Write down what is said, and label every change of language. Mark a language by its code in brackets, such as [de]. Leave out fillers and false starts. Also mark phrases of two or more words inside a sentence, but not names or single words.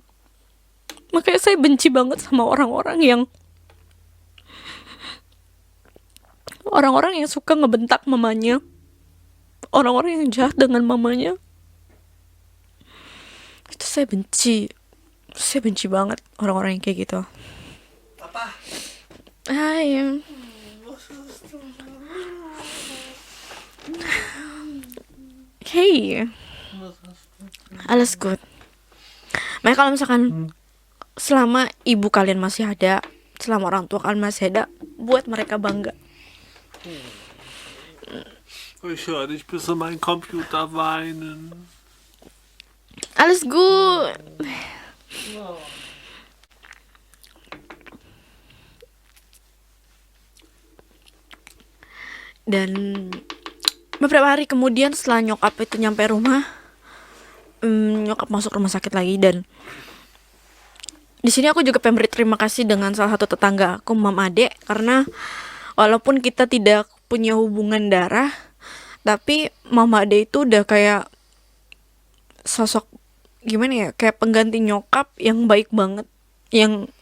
[id] Makanya saya benci banget sama orang-orang yang suka ngebentak mamanya, orang-orang yang jahat dengan mamanya. Itu saya benci banget orang-orang yang kayak gitu. Papa. Hai. [de] Hey, alles gut. [id] Makanya kalau misalkan selama ibu kalian masih ada, selama orang tua kalian masih ada, buat mereka bangga. [de] Ich höre dich bis an meinen Computer weinen. Alles gut. [id] Dan beberapa hari kemudian setelah nyokap itu nyampe rumah, nyokap masuk rumah sakit lagi. Dan di sini aku juga pengen berterima kasih dengan salah satu tetangga aku, Mam Ade, karena walaupun kita tidak punya hubungan darah, tapi Mama Ade itu udah kayak sosok gimana ya, kayak pengganti nyokap yang baik banget, yang